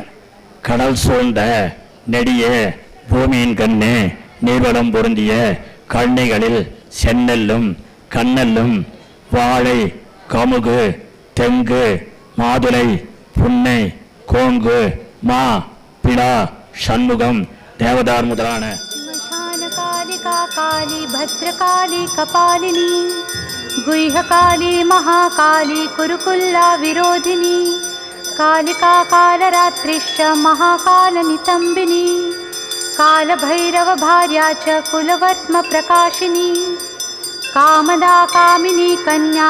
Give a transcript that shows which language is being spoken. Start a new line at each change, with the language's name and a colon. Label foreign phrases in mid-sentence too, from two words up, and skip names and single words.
Tamil: கடல் சூழ்ந்த நெடிய பூமியின் கண்ணே நீர்வளம் பொருந்திய கண்ணைகளில் செந்நெல்லும் கண்ணெல்லும் வாழை கமுகு தெங்கு மாதுளை புன்னை கோங்கு மா பிளா சண்முகம் தேவதார் முதலான
Sanskrit: काली भद्रकाली कपालिनी गुह्यकाली महाकाली कुरुकुल्ला विरोधिनी कालिका कालरात्रिश्च महाकालनितम्बिनी कालभैरव भार्या च कुलवर्त्म प्रकाशिनी कामदा कामिनी कन्या